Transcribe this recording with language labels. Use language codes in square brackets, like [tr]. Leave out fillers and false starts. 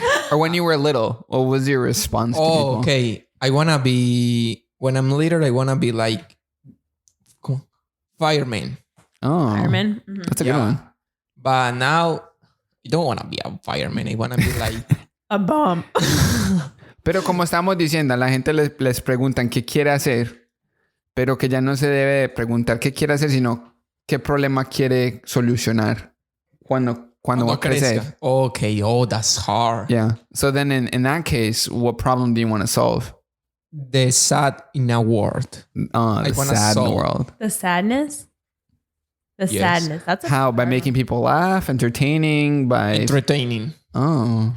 [en] Or when you were little, what was your response to people? Okay. When I'm little, I want to be like fireman. Oh, Fireman. Mm-hmm. That's a good one. But now I don't want to be a fireman. I want to be like a bomb. [es] Pero como estamos diciendo, la gente les preguntan qué quiere hacer, pero que ya no se debe preguntar qué quiere hacer, sino qué problema quiere solucionar cuando va a crecer. [en] Okay. Oh, that's hard. Yeah. So then in that case, what problem do you want to solve? The sad in a world. The sad in the world. The sadness? The sadness. That's how? By making people laugh, entertaining. Oh.